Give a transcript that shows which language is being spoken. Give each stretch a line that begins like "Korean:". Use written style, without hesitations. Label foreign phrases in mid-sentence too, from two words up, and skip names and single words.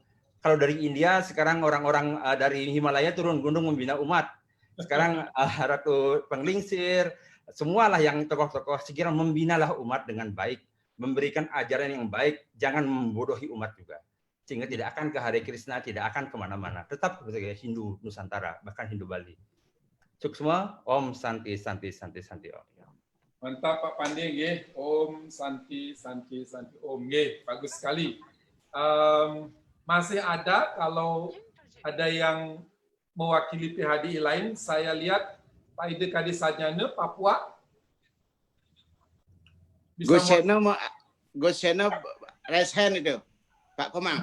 Indonesian: Kalau dari India sekarang orang-orang dari Himalaya turun gunung membina umat. Sekarang Ratu Penglingsir, semualah yang tokoh-tokoh segera membinalah umat dengan baik, memberikan ajaran yang baik, jangan membodohi umat juga. Sehingga tidak akan ke Hare Krishna, tidak akan kemana-mana. Tetap sebagai Hindu Nusantara, bahkan Hindu Bali.
Sanskrit: Suksma, Om Santi, Santi, Santi, Santi, Om.
Indonesian: Mantap Pak Pandey, nggih.
Sanskrit: Om Santi, Santi, Santi, Om. Nggih,
Indonesian: bagus sekali. Masih ada, kalau ada yang mewakili PHDI lain, saya lihat Pak Ide Kadisanyana, Papua. Gus Sena raise hand itu, Pak Komang.